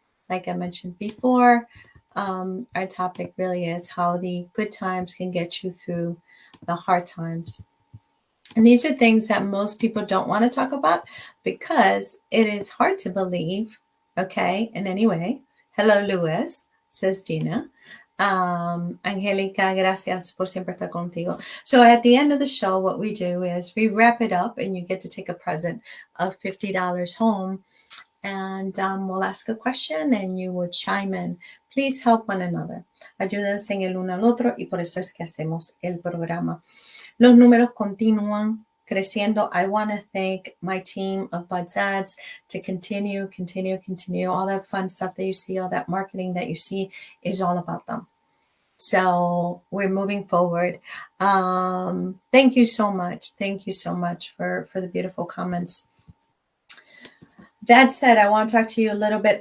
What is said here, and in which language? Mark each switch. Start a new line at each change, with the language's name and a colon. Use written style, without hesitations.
English: Like I mentioned before, our topic really is how the good times can get you through the hard times. And these are things that most people don't want to talk about, because it is hard to believe, okay, in any way. Hello, Luis, says Dina.
Spanish: Angelica, gracias por siempre estar contigo.
English: So at the end of the show, what we do is we wrap it up, and you get to take a present of $50 home. And we'll ask a question and you will chime in. Please help one another.
Spanish: Ayúdense en el uno al otro, y por eso es que hacemos el programa. Los números continúan creciendo.
English: I want to thank my team of Buds Ads to continue. All that fun stuff that you see, all that marketing that you see is all about them. So we're moving forward. Thank you so much. Thank you so much for the beautiful comments. That said, I want to talk to you a little bit.